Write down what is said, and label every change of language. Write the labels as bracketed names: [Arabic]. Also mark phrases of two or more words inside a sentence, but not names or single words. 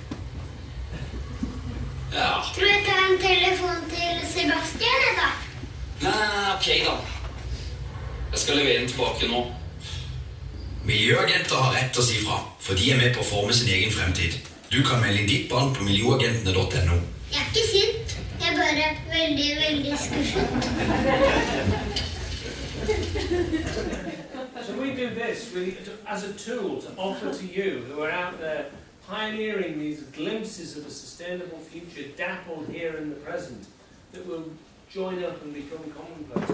[Swedish] Ja. Tror du att det är en telefon till Sebastian idag? [Norwegian] Nei, ok da. Jeg skal levere den tilbake nå. Miljøagenter har rett til å si fra, for de er med på å forme sin egen fremtid. Du kan melde inn ditt barn på miljøagentene.no. Jeg er ikke sint. Jeg er bare veldig, veldig skuffet. [English] So we do this really as a tool to offer to you who are out there pioneering these glimpses of a sustainable future, dappled here in the present, that will join up and become commonplace.